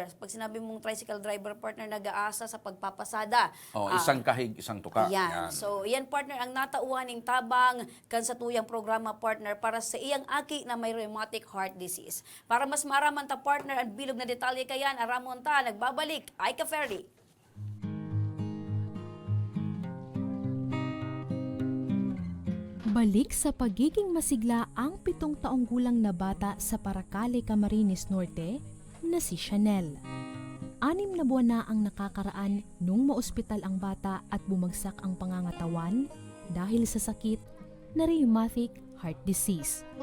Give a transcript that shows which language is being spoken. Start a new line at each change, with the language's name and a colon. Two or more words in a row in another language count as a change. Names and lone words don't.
Filipino: Pag sinabi mong tricycle driver partner, nag-aasa sa pagpapasada. Oh, isang kahig, isang tuka. Yan.
Bikol: So, yan partner ang natauhan ng tabang kan sa tuyang programa partner para sa iyang aki na may
English: rheumatic heart disease.
Bikol: Para mas maraman ta partner ang bilog na detalye kayan, aramon ta, nagbabalik, Aika Ferry.
Filipino: Balik sa pagiging masigla ang 7 taong gulang na bata sa Paracale, Camarines Norte na si Chanel. 6 na buwan na ang nakakaraan nung maospital ang bata at bumagsak ang pangangatawan dahil sa sakit na
English: rheumatic heart disease.